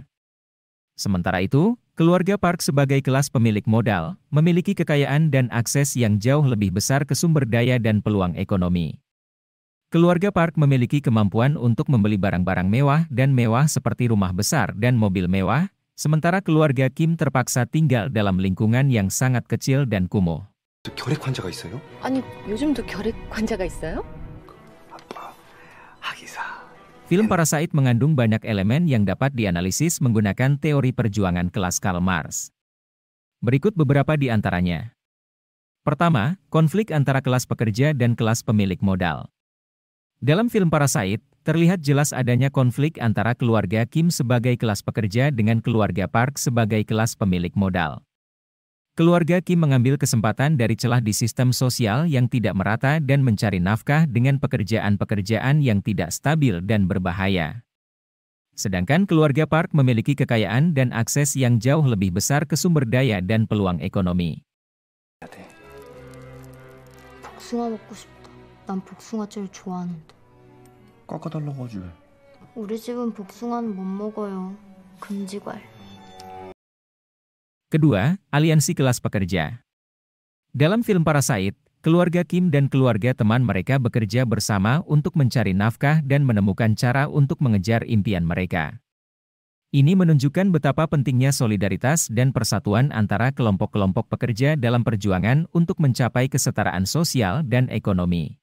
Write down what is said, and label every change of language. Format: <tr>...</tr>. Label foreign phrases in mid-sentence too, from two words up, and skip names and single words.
<id>Sementara itu, keluarga Park sebagai kelas pemilik modal, memiliki kekayaan dan akses yang jauh lebih besar ke sumber daya dan peluang ekonomi. Keluarga Park memiliki kemampuan untuk membeli barang-barang mewah dan mewah seperti rumah besar dan mobil mewah, sementara keluarga Kim terpaksa tinggal dalam lingkungan yang sangat kecil dan kumuh.</id> <ko>결핵 환자가 있어요? 아니, 요즘도 결핵 환자가 있어요? 아빠, 하기사.</ko> <id>Film Parasite mengandung banyak elemen yang dapat dianalisis menggunakan teori perjuangan kelas Karl Marx. Berikut beberapa di antaranya. Pertama, konflik antara kelas pekerja dan kelas pemilik modal. Dalam film Parasite, terlihat jelas adanya konflik antara keluarga Kim sebagai kelas pekerja dengan keluarga Park sebagai kelas pemilik modal. Keluarga Kim mengambil kesempatan dari celah di sistem sosial yang tidak merata dan mencari nafkah dengan pekerjaan-pekerjaan yang tidak stabil dan berbahaya. Sedangkan keluarga Park memiliki kekayaan dan akses yang jauh lebih besar ke sumber daya dan peluang ekonomi.</id> <ko>복숭아 먹고 싶다. 난 복숭아 제일 좋아하는데. 깎아달라고 하지 왜? 우리 집은 복숭아는 못 먹어요. 금지과일.</ko> <id>Kedua, aliansi kelas pekerja. Dalam film Parasite, keluarga Kim dan keluarga teman mereka bekerja bersama untuk mencari nafkah dan menemukan cara untuk mengejar impian mereka. Ini menunjukkan betapa pentingnya solidaritas dan persatuan antara kelompok-kelompok pekerja dalam perjuangan untuk mencapai kesetaraan sosial dan ekonomi.</id>